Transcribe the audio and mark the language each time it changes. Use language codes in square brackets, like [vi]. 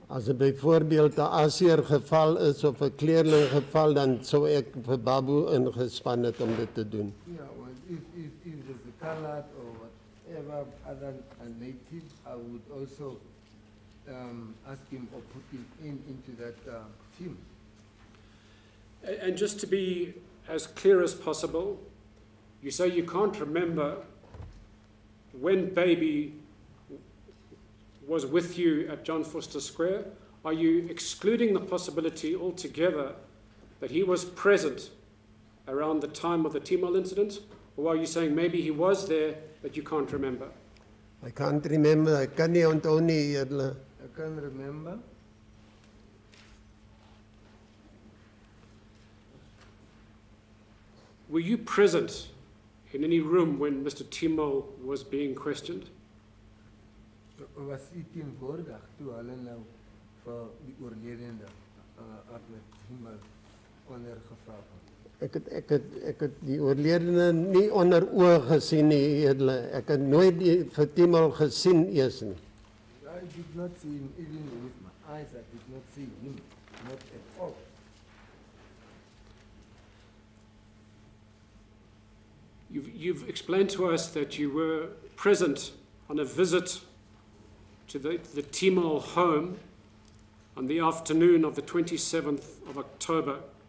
[af] As er byvoorbeeld 'n aseer geval is of 'n kleerling geval, dan sou ek vir Babu ingespan het om dit te doen. [en] Yeah, well, if there's a colored or whatever other native, I would also ask him or put him into that team. And just to be as clear as possible, you say you can't remember when Baby was with you at John Vorster Square. Are you excluding the possibility altogether that he was present around the time of the Timol incident? Or are you saying maybe he was there, but you can't remember? I can't remember, [af] ek kan nie onthou nie, edele. [en] I can't remember. Were you present in any room when Mr. Timol was being questioned? [af] Was hy teenwoordig toe hulle nou vir die oorledene Ahmed Timol ondergevra het? Ek het die oorledene nie onder oë gesien nie, edele. Ek het nooit vir Timol gesien eers nie. [en] I did not see him even with my eyes. I did not see him, not at all. You've explained to us that you were present on a visit to the Timol home on the afternoon of the 27th of October.